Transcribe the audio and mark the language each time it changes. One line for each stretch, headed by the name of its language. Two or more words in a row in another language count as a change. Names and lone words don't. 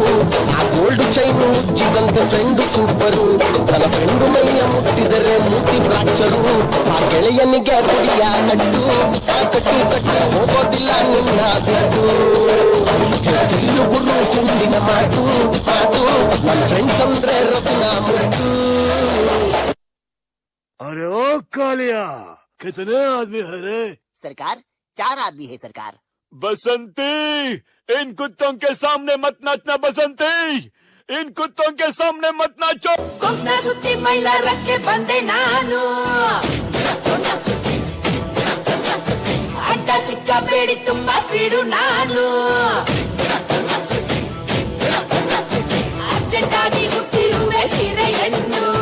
Kannada: ಆ
English: gold chain
Kannada: ಮುಚ್ಚಿದಂತೆ ಫ್ರೆಂಡ್ ಸೂಪರು, ನನ್ನ ಫ್ರೆಂಡ್ ಮೈಯ ಮುಟ್ಟಿದರೆ ಮೂತಿ ಫ್ರಾಕ್ಚರು. ಆ ಗೆಳೆಯನಿಗೆ ಕುಡಿಯ ಕಟ್ಟು, ಆ ಕಟ್ಟು ಕಟ್ಟು ಹೋಗೋದಿಲ್ಲ ನಿನ್ನ ಬಿಟ್ಟು. ಹೇಳ್ತಿಲ್ಲು ಗುರು ಸುಂದಿನ ಮಾತು ಮಾತು, ನನ್ನ ಫ್ರೆಂಡ್ಸ್ ಅಂದ್ರೆ ರಘುನ ಮುಟ್ಟು.
Hindi: अरे ओ कालिया, कितने आदमी है रे? सरकार 4 आदमी है सरकार। बसंती, इन कुत्तों के सामने मत नाचना बसंती, इन कुत्तों के सामने मत नाचो।
Kannada: ಕೊಂಗ್ನ ಸುತ್ತಿ ಮೈಲಾರಕ್ಕೆ ಬಂದೆ ನಾನು, ಅಡ್ಡ ಸಿಕ್ಕಬೇಡಿ ತುಂಬಾ ಸ್ಪೀಡು ನಾನು, ಅರ್ಜೆಂಟಾಗಿ ಹುಟ್ಟಿರುವೆ ಸೀರೆಯನ್ನು.